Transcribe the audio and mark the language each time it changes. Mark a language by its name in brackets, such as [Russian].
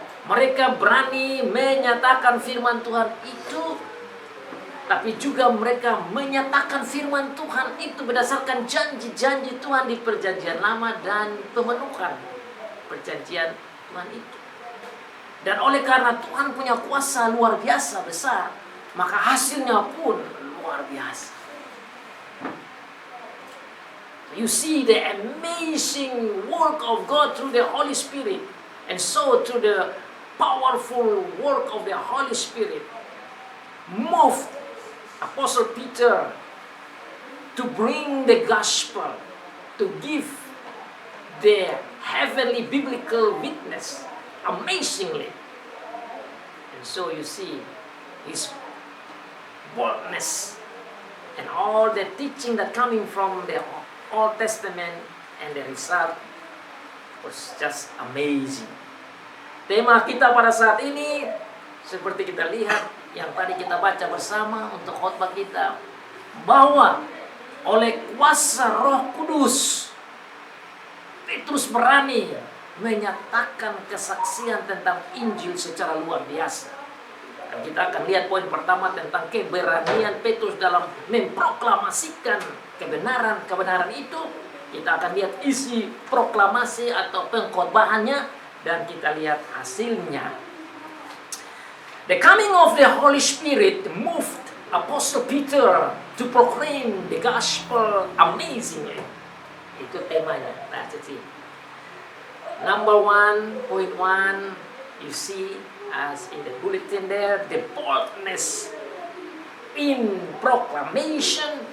[Indonesian] Mereka berani menyatakan firman Tuhan itu, tapi juga mereka menyatakan firman Tuhan itu berdasarkan janji-janji Tuhan di perjanjian lama dan pemenuhan perjanjian Tuhan itu. Dan oleh karena Tuhan punya kuasa luar biasa besar, maka hasilnya pun luar biasa. [English] You see the amazing work of God through the Holy Spirit, and so through the powerful work of the Holy Spirit moved Apostle Peter to bring the gospel, to give the heavenly biblical witness amazingly. And so you see his boldness and all the teaching that coming from the Old Testament, and the result was just amazing. [Indonesian] Tema kita pada saat ini seperti kita lihat yang tadi kita baca bersama untuk khotbah kita, bahwa oleh kuasa Roh Kudus Petrus berani menyatakan kesaksian tentang Injil secara luar biasa. Dan kita akan lihat poin pertama tentang keberanian Petrus dalam memproklamasikan kebenaran itu. Kita akan lihat isi proklamasi atau pengkhotbahannya, dan kita lihat hasilnya. [English] The coming of the Holy Spirit moved Apostle Peter to proclaim the gospel amazingly. [Indonesian] Itu temanya. [English] That's it. Number 1.1, you see as in the bulletin there, the boldness in proclamation.